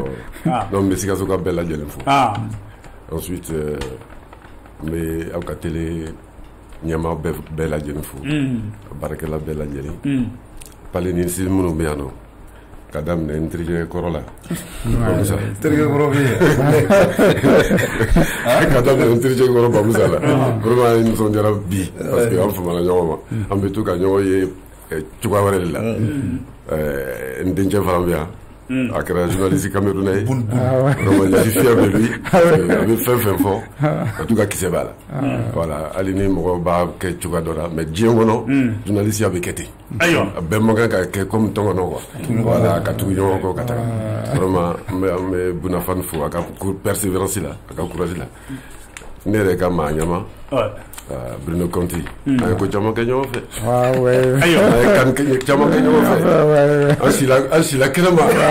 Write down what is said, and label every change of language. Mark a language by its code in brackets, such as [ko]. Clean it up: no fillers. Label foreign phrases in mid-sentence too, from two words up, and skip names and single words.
[bm] donc n bɛ Sikaso ka bɛɛ lajɛlen fo ensuite n bɛ aw ka télé ɲɛmaa bɛɛ lajɛlen fo baarakɛla bɛɛ lajɛlen palénicien minnu bɛ yan nɔ ka daminɛ n terikɛ kɔrɔ la Bamusa terikɛ kɔrɔ bɛ yen ka daminɛ n terikɛ kɔrɔ Bamusa la vraiment n nisɔndiyara bi [fr] parce que [bm] an famana ɲɔgɔn ma an bɛ to ka ɲɔgɔn ye cogoya wɛrɛ de la n dencɛ fana bɛ yan a kɛra [fr] journaliste camerounais vraiment je suis fier de lui [bm] a bɛ fɛn fɛn fɔ [fr] en tout cas [bm] kisɛ b'a la voilà hali ni mɔgɔ b'a kɛ cogoya dɔ la mais diɲɛ kɔnɔ journaliste a bɛ kɛ ten a bɛɛ man kan ka kɛ comme tɔngɔnɔ [fr] quoi voilà [bm] ka tugu ɲɔgɔn kɔ ka taga vraiment an bɛ Bunafan fo a ka persévérance la a ka courage la ne yɛrɛ ka maa ɲɛma Bruno Conti an ye ko caman kɛ ɲɔgɔn fɛ an ye kan caman kɛ ɲɔgɔn fɛ an sila kɛnɛma